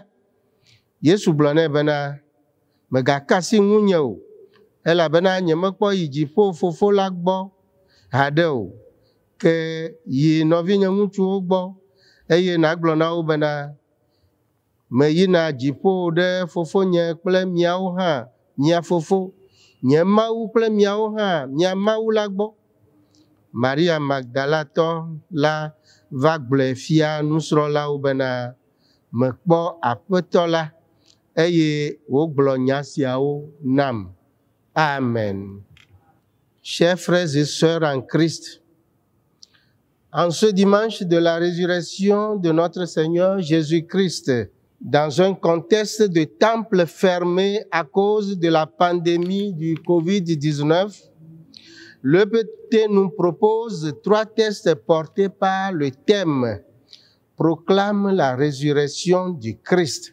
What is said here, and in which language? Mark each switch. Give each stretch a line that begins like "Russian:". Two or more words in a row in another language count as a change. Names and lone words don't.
Ewe: Yesu gblɔ nɛ bena, mègaka asi ŋunye o, elabena nyemekpɔ yi dziƒo Fofo la gbɔ haɖe o, ke yi nɔvinye ŋutsuwo gbɔ eye nàgblɔ na wo bena, meyina dziƒo ɖe Fofonye kple miawo hã, mia Fofo, nye Mawu kple miawo hã, mia Mawu la gbɔ. Maria Magdalatɔ la va gblɔe fia nusrɔ̃lawo bena, mekpɔ Aƒetɔ la eye wògblɔ nya siawo nam. Amen.
French: Chers frères et sœurs en Christ, en ce dimanche de la résurrection de notre Seigneur Jésus-Christ, dans un contexte de temple fermé à cause de la pandémie du Covid-19, l'EPT nous propose 3 textes portés par le thème « Proclame la résurrection du Christ ».